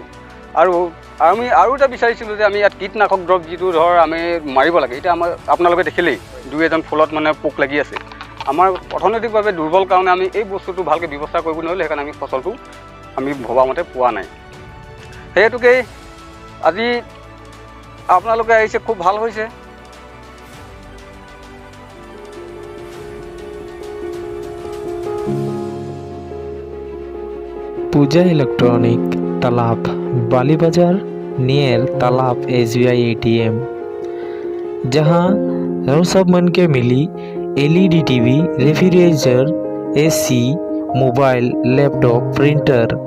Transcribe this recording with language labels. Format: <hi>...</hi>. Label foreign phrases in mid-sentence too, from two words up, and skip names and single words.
<as>আৰু আমি আৰু এটা বিচাৰিছিলোঁ যে আমি ইয়াত কীটনাশক দ্ৰৱ যিটো আমি মাৰিব লাগে। এতিয়া আপোনালোকে দেখিলেই 2-এজন ফুলত মানে পোক লাগি আছে। আমাৰ অৰ্থনৈতিকভাৱে দুৰ্বল কাৰণে আমি এই বস্তুটো ভালকৈ ব্যৱস্থা কৰিব নোৱাৰিলোঁ, সেইকাৰণে আমি ফচলটো আমি ভবামতে পোৱা নাই। সেই হেতুকেই আজি আপোনালোকে আহিছে, খুব ভাল হৈছে।</as> <hne>पूजा इलेक्ट्रॉनिक तालाब बाली बाजार नियर तालाब SBI ATM, जहां सब मन के मिली LED TV, रेफ्रिजरेटर, AC, मोबाइल, लैपटॉप, प्रिंटर,</hne>